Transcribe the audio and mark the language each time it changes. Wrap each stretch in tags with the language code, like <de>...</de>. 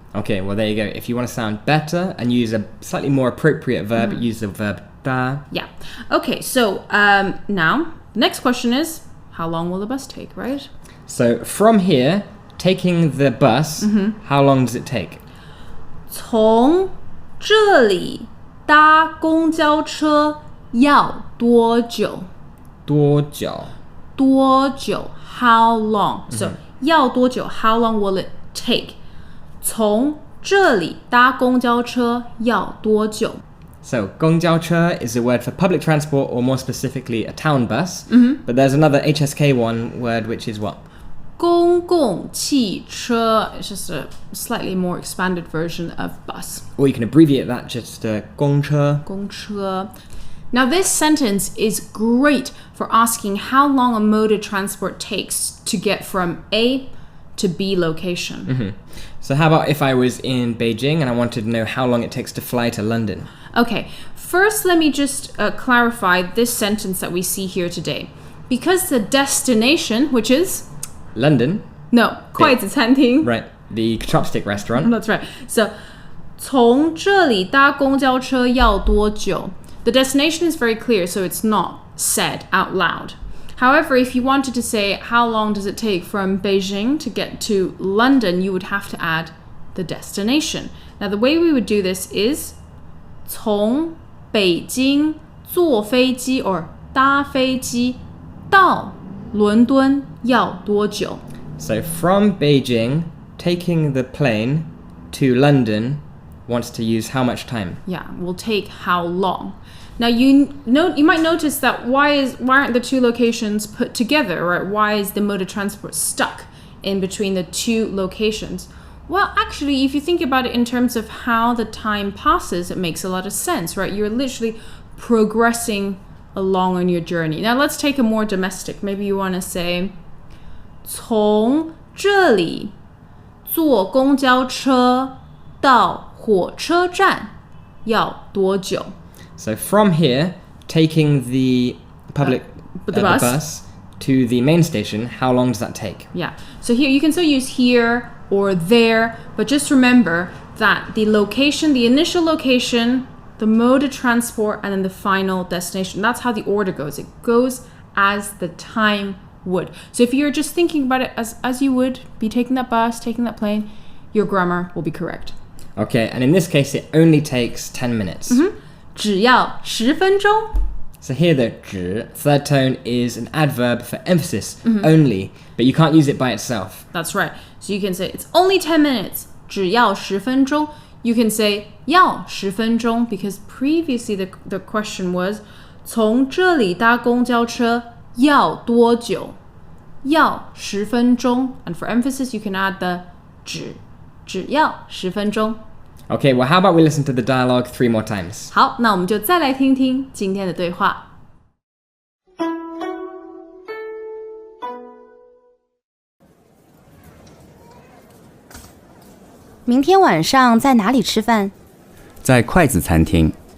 <en>Okay, well, there you go. If you want to sound better and use a slightly more appropriate verb, use the verb 搭. Yeah. Okay, so now, the next question is, how long will the bus take, right? So from here, taking the bus, how long does it take?</en> <zh>从这里搭公交车要多久? 多久?</zh> <en>多久, how long? So,</en> <zh>要多久,</zh> <en>how long will it take?</en> <zh>从这里搭公交车要多久?</zh> <en>So, 公交车 is a word for public transport, or more specifically, a town bus. But there's another HSK1 word, which is what?</en> <zh>公共汽车.</zh> <en>It's just a slightly more expanded version of bus. Or you can abbreviate that just to 公车.</en> <zh>公车.</zh> <en>Now, this sentence is great for asking how long a mode of transport takes to get from A to B location. So how about if I was in Beijing and I wanted to know how long it takes to fly to London? Okay, first let me just clarify this sentence that we see here today. Because the destination, which is? London? No,</en> <zh>筷子餐厅.</zh> <en>Right, the chopstick restaurant. That's right.</en> <zh>So, 从这里搭公交车要多久?</zh> <en>The destination is very clear, so it's not said out loud. However, if you wanted to say how long does it take from Beijing to get to London, you would have to add the destination. Now, the way we would do this is</en> <zh>从北京坐飞机 or 搭飞机到伦敦要多久?</zh> <en>So from Beijing, taking the plane to London wants to use how much time? Yeah, will take how long? Now you might notice that why aren't the two locations put together, right? Why is the mode of transport stuck in between the two locations? Well, actually, if you think about it in terms of how the time passes, it makes a lot of sense, right? You're literally progressing along on your journey. Now let's take a more domestic.</en> <zh>Maybe you want to say 从这里坐公交车到火车站要多久?</zh> <en>So from here, taking the public the bus. to the main station, how long does that take? Yeah. So here you can still use here or there, but just remember that the location, the initial location, the mode of transport, and then the final destination. That's how the order goes. It goes as the time would. So if you're just thinking about it as you would be taking that bus, taking that plane, your grammar will be correct. Okay, and in this case, it only takes 10 minutes.</en> <zh>只要10分钟.</zh> <en>So here the 只, third tone, is an adverb for emphasis, only, but you can't use it by itself. That's right. So you can say it's only 10 minutes.</en> <zh>只要10分钟.</zh> <en>You can say</en> <zh>要10分钟</zh> <en>because previously the question was</en> <zh>从这里搭公交车要多久? 要10分钟.</zh> <en>And for emphasis, you can add the</en> <zh>只要10分钟.</zh> <en>Okay, well, how about we listen to the dialogue 3 more times?</en> <zh>好，那我们就再来听听今天的对话。明天晚上在哪里吃饭？在筷子餐厅。</zh>